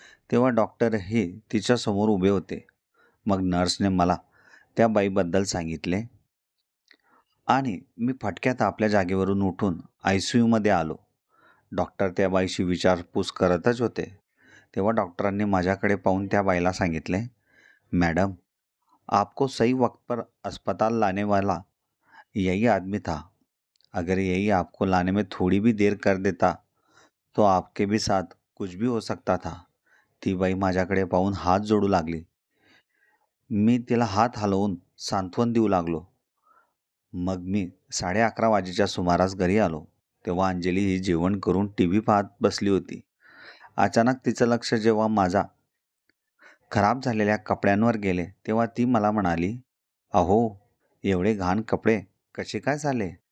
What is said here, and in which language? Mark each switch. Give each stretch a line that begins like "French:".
Marathi: तेव्हा डॉक्टरही तिच्यासमोर उभे होते. मग नर्सने मला त्या बाईबद्दल सांगितले आणि मी फटक्यात आपल्या जागेवरून उठून ICUमध्ये आलो. डॉक्टर त्या बाईशी विचारपूस करतच होते. तेव्हा डॉक्टरांनी माझ्याकडे पाहून त्या बाईला सांगितले,
Hindi: "मैडम, आपको सही वक्त पर अस्पताल लाने वाला यही आदमी था. अगर यही आपको लाने में थोड़ी भी देर कर देता तो आपके भी साथ कुछ भी हो सकता था."
Marathi: ती बाई माझ्याकडे पाहून हात जोडू लागली. मी तिला हात हलवून सांत्वन देऊ लागलो. मग मी 11:30 वाजेच्या सुमारास घरी आलो. तेव्हा अंजली ही जेवण करून TV पाहत बसली होती. अचानक तिचं लक्ष जेव्हा माझा खराब झालेल्या कपड्यांवर गेले तेव्हा ती मला म्हणाली, "अहो, एवढे घाण कपडे कसे काय झाले?